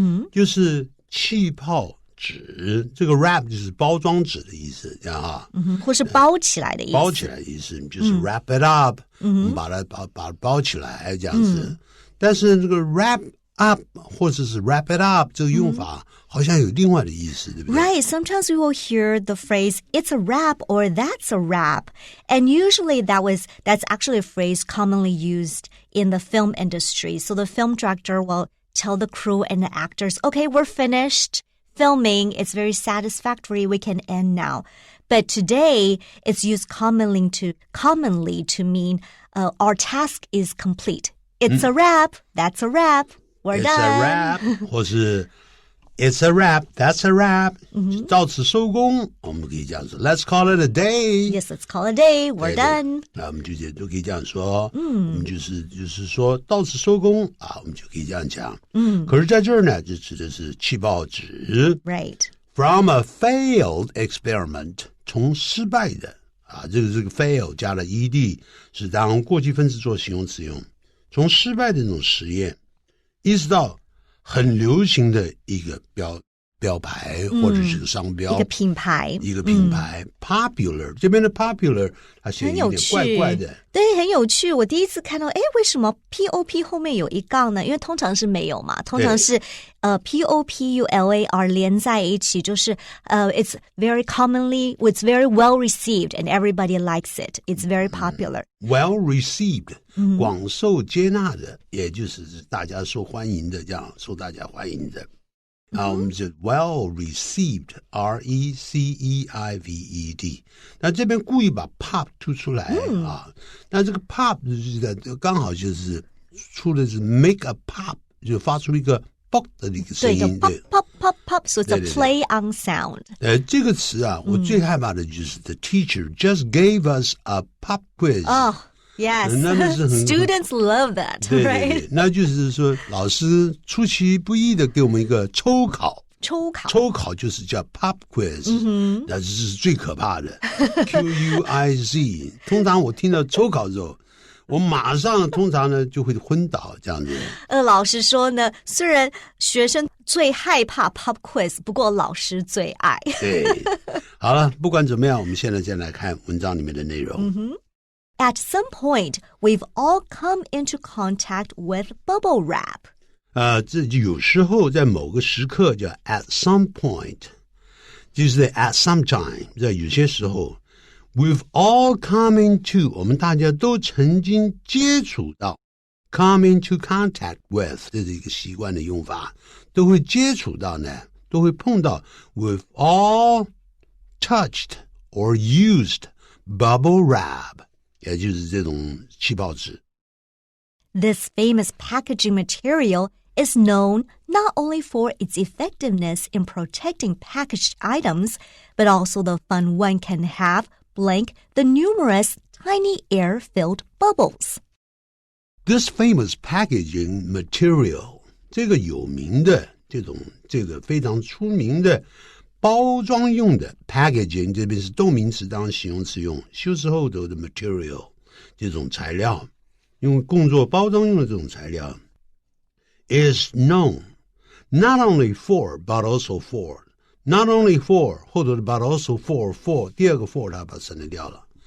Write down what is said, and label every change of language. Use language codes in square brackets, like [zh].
[zh] 就是气泡纸，这个 wrap 就是包装纸的意思，这样哈。或是包起来的意思。包起来的意思，就是 [en] wrap it up， [zh] 我们把它包起来这样子。但是这个 wrap up 或者是 wrap it up 这个用法好像有另外的意思，对不对？ [en] Right. Sometimes we will hear the phrase, it's a wrap or that's a wrap. And usually that's actually a phrase commonly used in the film industry. So the film director will tell the crew and the actors, okay, we're finished filming. It's very satisfactory. We can end now. But today, it's used commonly to mean our task is complete. It's a wrap. That's a wrap. We're done. It's a wrap. [zh] 或是 [en] It's a wrap. That's a wrap. [zh] 到此收工，我们可以这样说 [en] Let's call it a day. Yes, let's call it a day. We're done. [zh] 那我们就可以这样说。我们就是说到此收工啊，我们就可以这样讲。可是在这儿呢，就指的是气泡纸。 [en] Right. From a failed experiment. [zh] 从失败的啊，这个 fail 加了 ed 是当过去分词做形容词用。从失败的那种实验，一直到很流行的一个标牌或者是个商标，一个品牌 Popular 这边的 popular 它写有点怪怪的，对，很有趣。我第一次看到，为什么 POP 后面有一杠呢？因为通常是没有嘛，通常是POPULAR 连在一起，就是 [en] it's very well received and everybody likes it. It's very popular. [zh] Well received 广受接纳的，也就是大家受欢迎的，这样受大家欢迎的。我们就 well received, R-E-C-E-I-V-E-D。那这边故意把 pop 突出来啊，那这个 pop 刚好就是出的是 [en] make a pop， [zh] 就发出一个 pop 的一个声音，对 [en] pop pop pop， so it's a play on sound。 [zh] 这个词啊，我最害怕的就是 [en] the teacher just gave us a pop quiz。Yes, students love that, [zh] 对 [en] right? [zh] 那就是说老師出其不意的給我們一個抽考就是叫 pop quiz，那這是最可怕的Q-U-I-Z。通常我聽到抽考之後，我馬上通常呢就會昏倒這樣子。老師說呢，雖然學生最害怕 pop quiz， 不過老師最愛。對，好了，不管怎麼樣，我們現在先來看文章裡面的內容。 [en] At some point, we've all come into contact with bubble wrap. [zh] 这有时候在某个时刻叫 [en] at some point， [zh] 就是 at some time， 在有些时候 [en] we've all come into， [zh] 我们大家都曾经接触到 [en] come into contact with， [zh] 这是一个习惯的用法，都会接触到呢，都会碰到 [en] we've all touched or used bubble wrap， [zh] 也就是这种气泡纸。 [en] This famous packaging material is known not only for its effectiveness in protecting packaged items, but also the fun one can have blank the numerous tiny air-filled bubbles. This famous packaging material， [zh] 这个有名的这个非常出名的包装用的 packaging， 这边是动名词当形容词用，修饰后头的 material 这种材料，用工作包装用的这种材料 [en] is known not only for [zh] but also for not only for 后头的 but also for 第二个 for 他把它省略掉了。